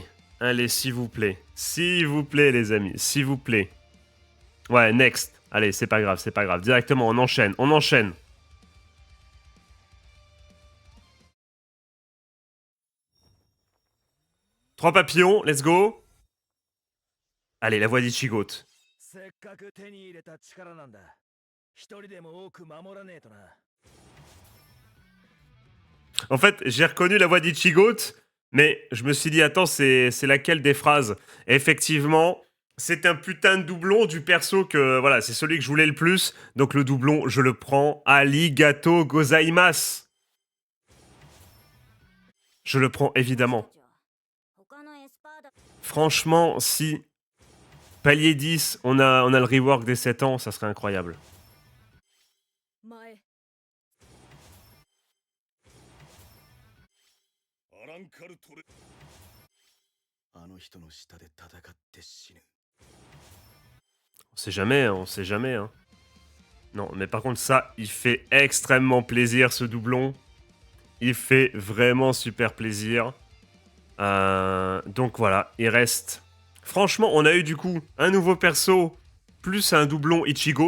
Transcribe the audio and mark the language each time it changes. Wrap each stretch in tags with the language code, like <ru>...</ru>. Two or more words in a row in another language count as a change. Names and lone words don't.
<fr>Allez, s'il vous plaît. S'il vous plaît, les amis. S'il vous plaît. Ouais, next. Allez, c'est pas grave, c'est pas grave. Directement, on enchaîne, on enchaîne. Trois papillons,</fr> <en>let's go.</en> <fr>Allez, la voix d'Ichigo.</fr> <ja>せっかく手に入れた力なんだ。一人でも多く守らねえとな。</ja> <fr>En fait, j'ai reconnu la voix d'Ichigo, mais je me suis dit, attends, c'est laquelle des phrases? Et effectivement, c'est un putain de doublon du perso que, voilà, c'est celui que je voulais le plus. Donc le doublon, je le prends.</fr> <ja>ありがとうございます.</ja> <fr>Je le prends, évidemment. Franchement, si palier 10, on a le rework des 7 ans, ça serait incroyable.</fr> <ja>前アランカルトレ。あの人の下で戦って死ぬ。</ja> <fr>On sait jamais, hein, on sait jamais. Hein. Non, mais par contre, ça, il fait extrêmement plaisir, ce doublon. Il fait vraiment super plaisir. Donc voilà, il reste... Franchement, on a eu du coup un nouveau perso, plus un doublon Ichigo.</fr>